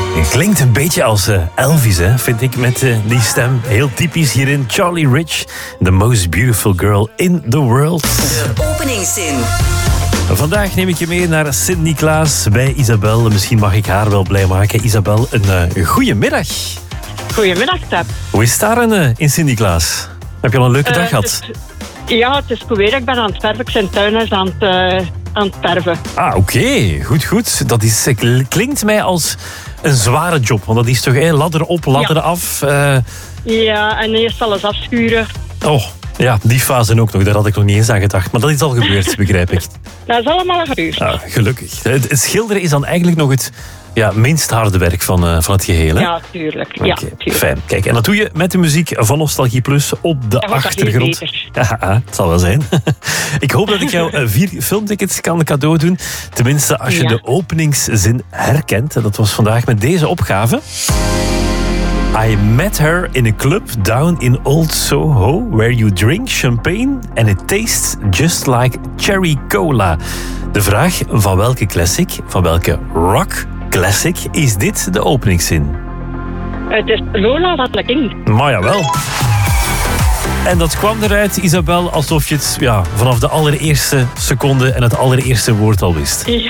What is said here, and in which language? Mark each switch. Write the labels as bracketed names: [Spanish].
[Dutch] Klinkt een beetje als Elvis, hè, vind ik, met die stem. Heel typisch hierin. [English] Charlie Rich, the most beautiful girl in the world. [Dutch] De openingszin. Vandaag neem ik je mee naar Sint-Niklaas bij Isabel. Misschien mag ik haar wel blij maken. Isabel, een goede middag. Goedemiddag, Tab. Hoe is het daar in Sint-Niklaas? Heb je al een leuke dag gehad? Het is goed weer. Ik ben aan het verven. Ik ben tuiners aan het... aan het perven. Ah, oké. Goed. Dat is, klinkt mij als een zware job, want dat is toch ladder op, ladder af. En eerst alles afschuren. Oh, ja, die fase ook nog. Daar had ik nog niet eens aan gedacht. Maar dat is al gebeurd, begrijp ik. Dat is allemaal gebeurd. Ah, gelukkig. Het schilderen is dan eigenlijk nog het minst harde werk van het geheel, hè? Ja, tuurlijk. Okay, ja, tuurlijk. Fijn. Kijk, en dat doe je met de muziek van Nostalgie Plus op de achtergrond. Ja, het zal wel zijn. Ik hoop dat ik jou 4 filmtickets kan cadeau doen. Tenminste, als je de openingszin herkent. Dat was vandaag met deze opgave. [English] I met her in a club down in Old Soho where you drink champagne and it tastes just like cherry cola. [Dutch] De vraag van welke classic, van welke rock... classic, is dit de openingszin? Het is Lola van de King. Maar jawel. En dat kwam eruit, Isabel, alsof je het vanaf de allereerste seconde en het allereerste woord al wist.